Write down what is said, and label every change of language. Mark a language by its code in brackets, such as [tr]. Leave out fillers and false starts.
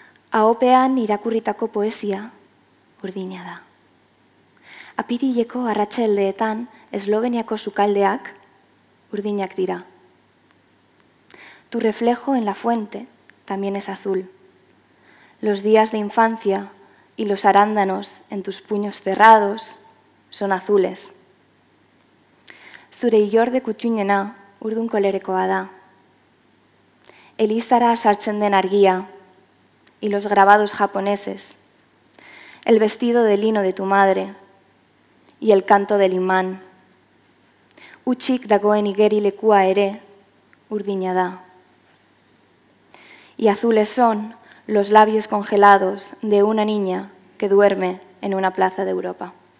[eu] Ahopean irakurritako poesia urdina da. Apirileko arratsaldeetan Esloveniako sukaldeak urdinak dira. [es] Tu reflejo en la fuente también es azul. Los días de infancia y los arándanos en tus puños cerrados son azules. [eu] Zure ilorde kutunena urdun kolerekoa da. Elizara sartzen den argia [es] y los grabados japoneses, el vestido de lino de tu madre y el canto del imán. [eu] Utzik dagoen igerilekua ere urdina da. [es] Y azules son los labios congelados de una niña que duerme en una plaza de Europa.